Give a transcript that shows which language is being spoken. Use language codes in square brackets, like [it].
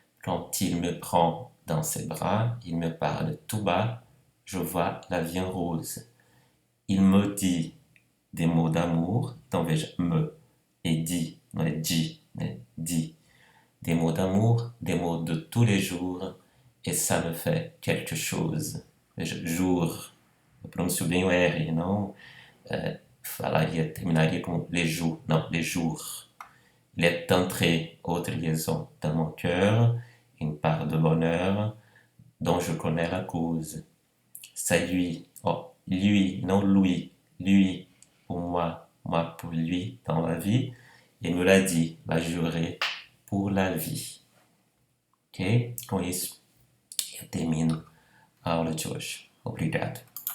[fr] Quand il me prend dans ses bras, il me parle tout bas, je vois la vie en rose. Il me dit des mots d'amour, [pt] então veja, [fr] me et dit, [pt] não é [fr] dit, né? Dit. Des mots d'amour, des mots de tous les jours, et ça me fait quelque chose. [pt] Veja, jour, eu pronuncio bem o R, não terminaria com [fr] les jours, [pt] não, les jours. [fr] Il est entré, autre liaison, dans mon cœur, une part de bonheur dont je connais la cause. C'est lui, oh, lui, non lui, lui pour moi, moi pour lui dans la vie, il me l'a dit, l'a juré pour la vie. [pt] Ok? Com isso, eu termino a aula de hoje. Obrigado.